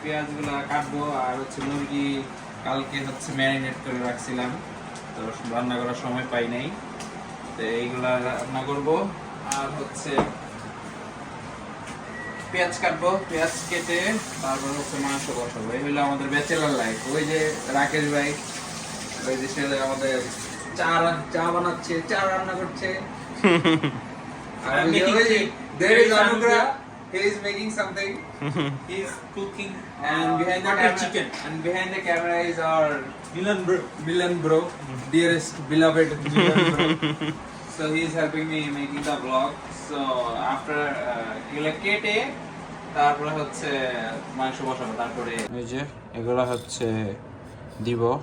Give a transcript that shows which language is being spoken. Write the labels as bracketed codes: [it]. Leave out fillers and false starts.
[bn] পেঁয়াজগুলো কাটবো আর হচ্ছে মুরগি কালকে হচ্ছে ম্যারিনেট করে রাখছিলাম, তো রান্না করার সময় পাই নাই, তো এইগুলা রান্না করব। আর হচ্ছে পেঁয়াজ কাটবো, পেঁয়াজ কেটে তারপর হচ্ছে মাংস বসাবো। এই হলো আমাদের ব্যাচেলার লাইফ। ওই যে রাকেশ ভাই, ওই যে সে আমাদের চা বানাচ্ছে, চা রান্না করছে। [en] আর there is Anugrah, he is making something. He is cooking and behind the camera, chicken. And behind the camera is our Milan bro, dearest beloved Milan bro. So he is helping me making the vlog. So after [bn] এগুলা কেটে তারপরে হচ্ছে মাংস বসাবো। তারপরে এই যে এগুলা হচ্ছে দিব।